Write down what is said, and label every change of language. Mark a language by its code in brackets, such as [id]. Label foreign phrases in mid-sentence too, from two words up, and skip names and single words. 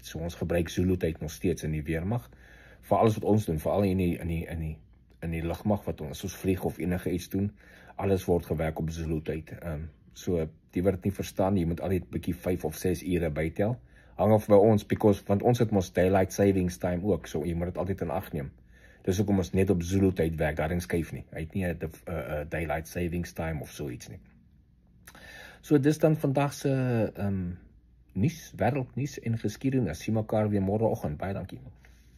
[af] So ons gebruik Zulu tyd nog steeds in die weermag, vir alles wat ons doen, veral in die lugmag wat ons vlieg of enige iets doen, alles word gewerk op Zulu tyd. So die wat dit nie verstaan, jy moet altyd 'n bietjie 5 of 6 ure bytel. Hang af by ons, want ons het mos [en] daylight savings time [af] ook, so jy moet dit altyd in ag neem. Dis hoekom ons net op Zulu tyd werk, daarin skuif nie. Hy het nie 'n [en] daylight savings time [af] of so iets nie. So dis dan vandag se nuus, wêreldnuus en geskiedenis. Sien mekaar weer môreoggend. Baie dankie.